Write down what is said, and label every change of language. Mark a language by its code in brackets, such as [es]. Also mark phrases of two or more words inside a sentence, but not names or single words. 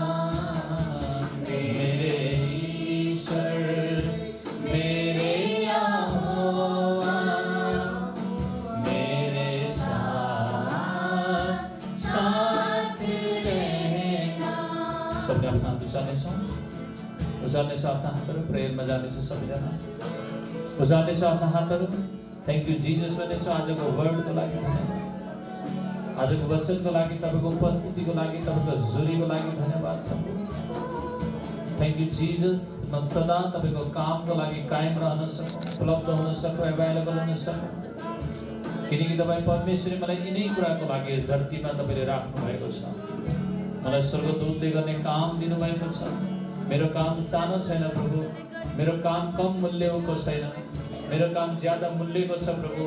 [hi] मेरे ईश्वर मेरे यहोवा मेरे साथ रहना। सबने अपना हाथ उजाले से अपना हाथ करो, प्रेयर में जाने से सब जाना उजाले से अपना हाथ करो। [en] Thank you Jesus [ne] बने सो आज को वर्ड को लागे, आज को वचन को लागे, तपाईँको उपस्थिति को लागे, तपाईँको जुरी को लागे धन्यवाद प्रभु। [en] Thank you Jesus [ne] म सदा तपाईँको काम को लागि कायम रहन सकूं, उपलब्ध हुन सकूं, अवेलेबल हुन सकूं, किनकि तपाईँ परमेश्वरले मलाई यिनै कुराको लागि यस धरतीमा तपाईँले राख्नु भएको छ। मलाई स्वर्गदूतले गर्ने काम दिनुभएको छ। मेरो काम सानो छैन प्रभु, मेरो काम कम मूल्यको छैन, मेरो काम ज्यादा मूल्यको छ प्रभु।